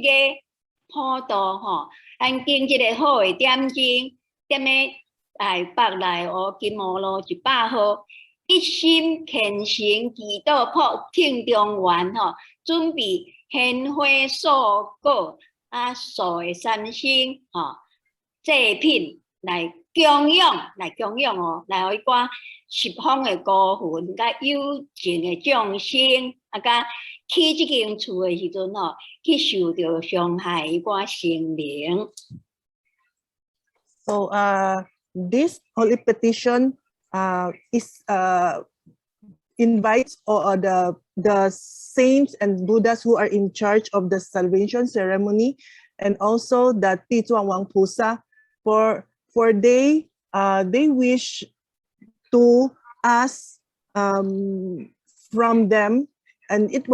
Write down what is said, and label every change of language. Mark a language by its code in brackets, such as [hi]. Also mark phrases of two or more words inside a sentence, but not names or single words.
[nan] 月普渡咱经即个好的点睛，踮咧台北内湖金湖路100号，一心虔诚祈祷普听众员准备鲜花素果素的三星祭品来供养来互迄寡十方的孤魂，甲有情的众生甲去即间厝的时阵去受到伤害迄寡生灵。 [en] So this holy petition invites the saints and Buddhas who are in charge of the salvation ceremony, and also the Tizuang Pusa, for they wish to ask from them, and it